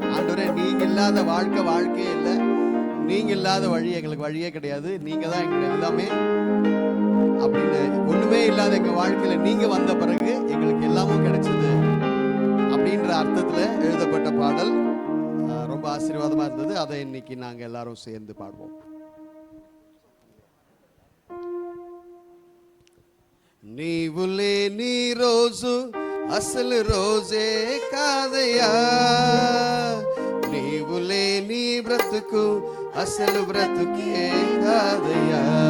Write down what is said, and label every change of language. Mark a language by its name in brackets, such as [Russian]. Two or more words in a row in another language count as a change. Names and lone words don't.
[Tamil] ஆண்டவரே, நீங்க இல்லாத வாழ்க்கையே இல்லை, நீங்க இல்லாத வழி எங்களுக்கு வழியே கிடையாது, நீங்க தான் எங்களுக்கு எல்லாமே அப்படின்னு. ஒண்ணுமே இல்லாத எங்க வாழ்க்கையில நீங்க வந்த பிறகு எங்களுக்கு எல்லாமும் கிடைச்சது அப்படின்ற அர்த்தத்துல எழுதப்பட்ட பாடல். ரொம்ப ஆசீர்வாதமா இருந்தது. அதை இன்னைக்கு நாங்க எல்லாரும் சேர்ந்து பாடுவோம். [Telugu] నీవులే నీ రోజు అసలు రోజే కాదయ్యా, నీవులే నీ బ్రతుకు అసలు బ్రతుకే కాదయ్యా,